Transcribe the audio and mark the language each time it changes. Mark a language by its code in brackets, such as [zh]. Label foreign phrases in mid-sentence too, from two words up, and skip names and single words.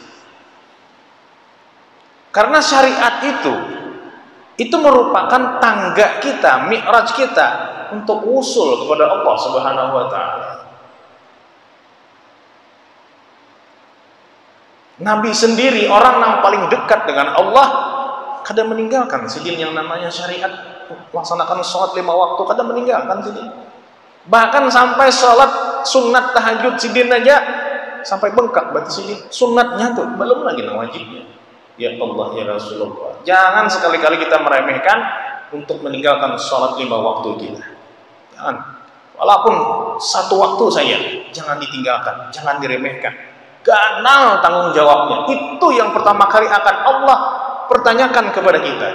[id] Karena syariat itu merupakan tangga kita, mi'raj kita untuk usul kepada Allah [ar] سبحانه وتعالى. [id] Nabi sendiri, orang yang paling dekat dengan Allah, kadang meninggalkan sidin yang namanya syariat. Laksanakan sholat 5 waktu, kadang meninggalkan sidin. Bahkan sampai sholat sunat tahajud sidin aja sampai bengkak berarti sidin. Sunatnya tuh belum lagi wajibnya. [ar] يا الله يا رسول الله, [id] jangan sekali-kali kita meremehkan untuk meninggalkan sholat 5 waktu kita. Jangan. Walaupun 1 waktu saja, jangan ditinggalkan, jangan diremehkan. Ganal tanggung jawabnya. Itu yang pertama kali akan Allah pertanyakan kepada kita.